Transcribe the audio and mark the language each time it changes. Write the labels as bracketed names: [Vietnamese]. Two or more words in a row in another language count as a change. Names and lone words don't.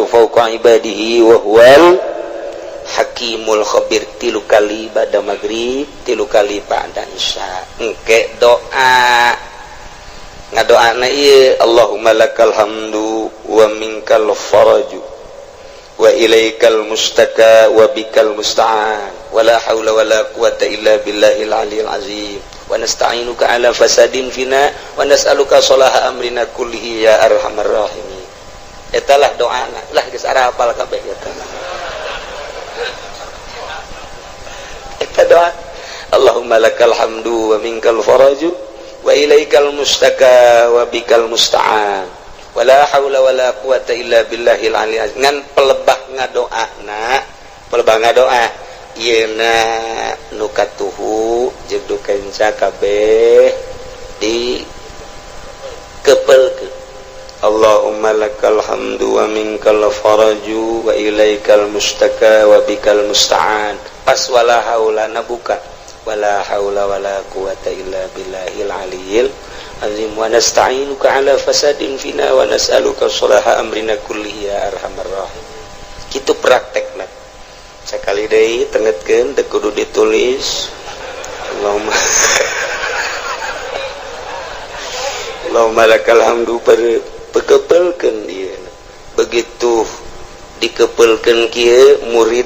[Arabic] فوق عباده وهو الحكيم الخبير [Sundanese] tilu kali pada maghrib tilu kali pada isya engke doa ngadoana ieu [Arabic] اللهم لك الحمد ومنك الفرج وإليك المشتكى وبك المستعان ولا حول ولا قوة إلا بالله العلي العظيم ونستعينك على فساد فينا ونسألك صلاح أمرنا كله يا أرحم الراحمين [Sundanese] etalah doana lah geus ara hafal kabeh eta [Arabic] doa اللهم لك الحمد ومنك الفرج وإليك المشتكى وبك المستعان ولا حول ولا قوة إلا بالله العلي العظيم [Sundanese] ngan pelebah ngadoa yeuna nukatuhu jeung kenca kabeh di kepelkeun [Arabic] اللهم لك الحمد ومنك الفرج وإليك المشتكى وبك المستعان pas ولا حول نابوكا ولا حول ولا قوة إلا بالله العلي العظيم ونستعينك على فساد فينا ونسألك صلاح أمرنا كله يا أرحم الراحم [Sundanese] kitu praktekna sakali deui tengetkeun teu kudu ditulis [Arabic] اللهم لك الحمد [Sundanese] pekepelkeun ieu begitu dikepelkeun kieu murid